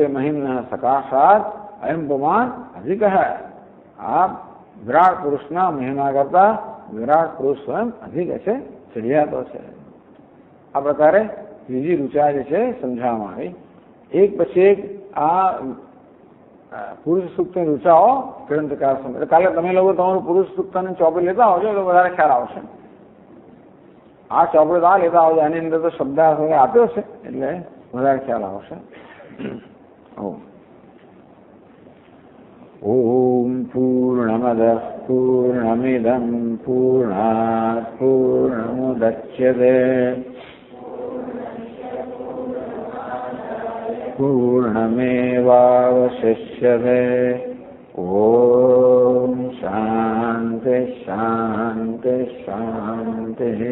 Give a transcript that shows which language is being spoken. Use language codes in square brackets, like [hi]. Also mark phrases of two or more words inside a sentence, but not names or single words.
[sa] महिम्नः सकाशात अयम पुमान [gu] અધિક હૈ આ વિરાટ પુરુષના મહિમા કરતા વિરાટ પુરુષ સ્વયં અધિક છે ચડિયાતો છે આ પ્રકારે ત્રીજી ઋચા જે છે સમજાવવામાં આવી એક પછી એક આ પુરુષ સૂક્તની ઋચાઓ ગ્રંથકાર સમજે કાલે તમે લોકો તમારું પુરુષ સૂક્તની ચોપડી લેતા આવજો તો વધારે ખ્યાલ આવશે આ ચોપડી તો આ લેતા આવજો એની અંદર તો શબ્દાર્થ આપ્યો છે એટલે વધારે ખ્યાલ આવશે [sa] ओम पूर्णमद पूर्णमिदं पूर्णात पूर्णमुदच्यते पूर्णमेवावशिष्यते ओम शांति शांति शांति